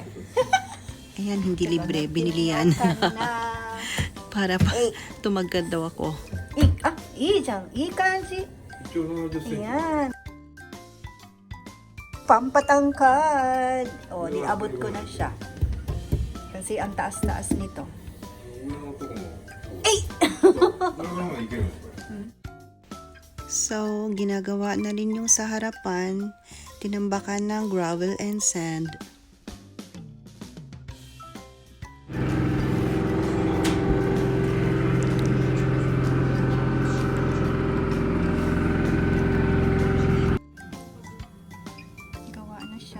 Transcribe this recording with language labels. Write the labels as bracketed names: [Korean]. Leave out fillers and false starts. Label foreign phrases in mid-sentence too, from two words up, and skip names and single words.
[Filipino] Ayan, hindi libre. Binili yan. Para pa tumagad daw ako. Ii dyan. Ii kanji. Ayan. Pampatangkad. O, niabot ko na siya. Kasi ang taas-taas nito. [Japanese] 上のとこも。えいこれぐらいまでいけるんですか？ [Filipino] So, ginagawa na rin yung sa harapan, tinambakan ng [English] gravel and sand. [Filipino] Gawa na siya.